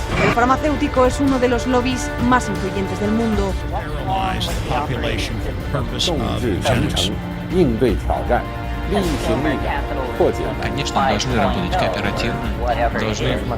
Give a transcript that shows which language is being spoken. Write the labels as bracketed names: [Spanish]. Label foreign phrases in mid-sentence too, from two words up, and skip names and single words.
[Spanish] El farmacéutico es uno de los lobbies más influyentes del mundo. [Chinese] 应对挑战，力行力量，破解难题。 [Russian] Конечно, должны работать кооперативно, должны...